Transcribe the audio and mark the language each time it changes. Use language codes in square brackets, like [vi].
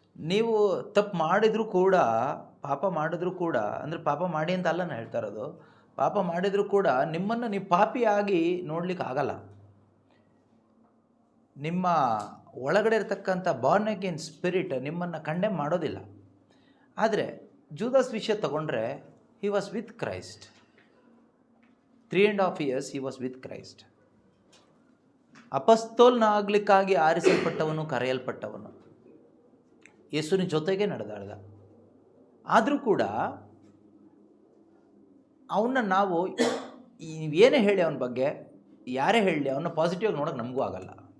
[kn] ನೀವು ತಪ್ಪು ಮಾಡಿದರೂ ಕೂಡ, ಪಾಪ ಮಾಡಿದ್ರೂ ಕೂಡ, ಅಂದರೆ ಪಾಪ ಮಾಡಿ ಅಂತ ಅಲ್ಲ ನಾನು ಹೇಳ್ತಾ ಇರೋದು, ಪಾಪ ಮಾಡಿದರೂ ಕೂಡ ನಿಮ್ಮನ್ನು ನೀವು ಪಾಪಿಯಾಗಿ ನೋಡ್ಲಿಕ್ಕೆ ಆಗಲ್ಲ. ನಿಮ್ಮ ಒಳಗಡೆ ಇರತಕ್ಕಂಥ ಬಾರ್ನ್ ಅಗೇನ್ ಸ್ಪಿರಿಟ್ ನಿಮ್ಮನ್ನು ಕಂಡೆಮ್ ಮಾಡೋದಿಲ್ಲ. ಆದರೆ ಜೂದಾಸ್ ವಿಷಯ ತಗೊಂಡ್ರೆ, [en] He was with Christ. 3.5 years he was with Christ. [kn] ಅಪಸ್ತೋಲನಾಗಲಿಕ್ಕಾಗಿ ಆರಿಸಲ್ಪಟ್ಟವನು, ಕರೆಯಲ್ಪಟ್ಟವನು, ಯೇಸುವಿನ ಜೊತೆಗೆ ನಡೆದಾಡ್ದ. ಆದರೂ ಕೂಡ ಅವನ್ನ ನಾವು ಏನೇ ಹೇಳಿ ಅವನ ಬಗ್ಗೆ, ಯಾರೇ ಹೇಳಲಿ, ಅವನ್ನ ಪಾಸಿಟಿವ್ ನೋಡೋಕೆ ನಮಗೂ ಆಗಲ್ಲ.